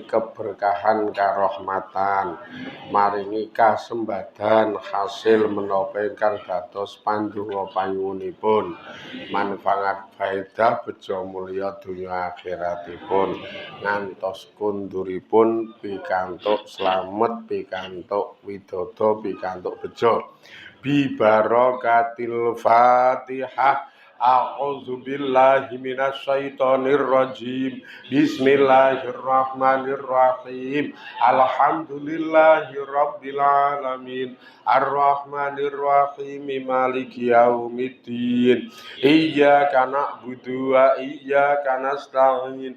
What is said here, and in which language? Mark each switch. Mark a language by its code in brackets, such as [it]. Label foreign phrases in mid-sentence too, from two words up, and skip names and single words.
[jv] keberkahan karahmatan, maringi kasembadan hasil menapa ingkang dados pandonga panyuwunipun, manfaat faedah bejo mulya donya akhiratipun, ngantos kunduripun pikantuk slamet, pikantuk widodо, pikantuk bejo. [ar] ببركة الفاتحة. أعوذ بالله من الشيطان الرجيم. بسم الله الرحمن الرحيم. الحمد لله رب العالمين. الرحمن الرحيم. مالك يوم الدين. إياك نعبد وإياك نستعين.